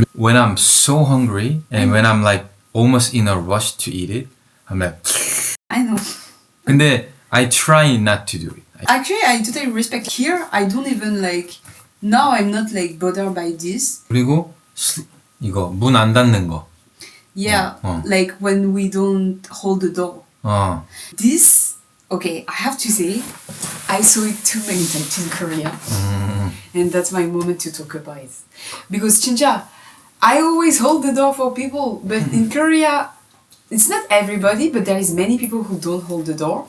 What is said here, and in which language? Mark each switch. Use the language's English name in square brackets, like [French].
[English] When I'm so hungry and when I'm like almost in a rush to eat it, I'm like. I know. [Korean] 근데 [English] I try not to do it. Actually, I totally respect. Here, I don't even like. Now I'm not like bothered by this. [Korean] 그리고 이거 문 안 닫는 거. [English] Yeah, like when we don't hold the door. This, okay, I have to say, I saw it too many times in Korea. And that's my moment to talk about it. Because [Korean] 진짜, [English] I always hold the door for people, but in Korea, it's not everybody, but there is many people who don't hold the door.